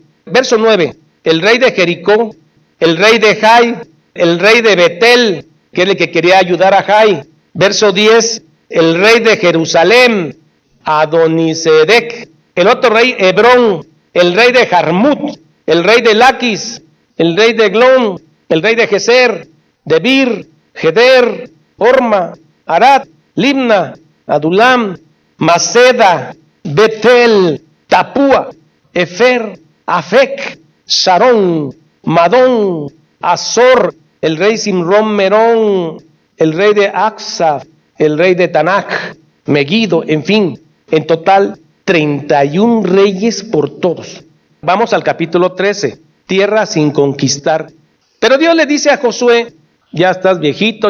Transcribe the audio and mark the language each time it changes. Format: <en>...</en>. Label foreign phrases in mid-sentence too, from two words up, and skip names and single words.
<es>Verso 9, el rey de Jericó, el rey de Jai, el rey de Betel, que es el que quería ayudar a Jai. Verso 10, el rey de Jerusalén, Adonisedec, el otro rey Hebrón, el rey de Jarmut, el rey de Laquis, el rey de Glón, el rey de Geser, Debir, Geder, Orma, Arad, Libna, Adulam, Maceda, Betel, Tapúa, Efer, Afec, Sarón, Madón, Azor, el rey Simrón Merón, el rey de Aksaf, el rey de Tanaj, Megiddo, en fin, en total 31 reyes por todos. Vamos al capítulo 13, tierra sin conquistar. Pero Dios le dice a Josué, ya estás viejito.</es>